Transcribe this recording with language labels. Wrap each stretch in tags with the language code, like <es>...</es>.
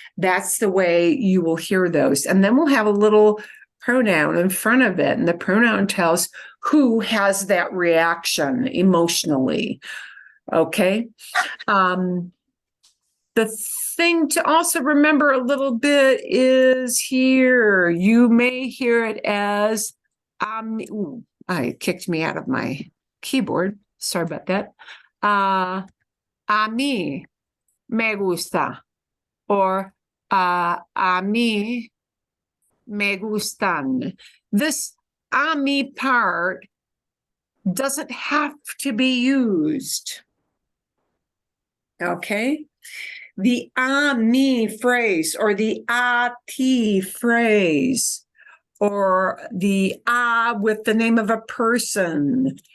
<en>That's the way you will hear those. And then we'll have a little pronoun in front of it, and the pronoun tells who has that reaction emotionally. Okay. The thing to also remember a little bit is here, you may hear it as, it kicked me out of my keyboard. Sorry about that.</en> <es>A mí me gusta, or a mí me gustan.</es> <en>This a mí part doesn't have to be used. Okay? The a mí phrase, or the a ti phrase, or the with the name of a person.</en>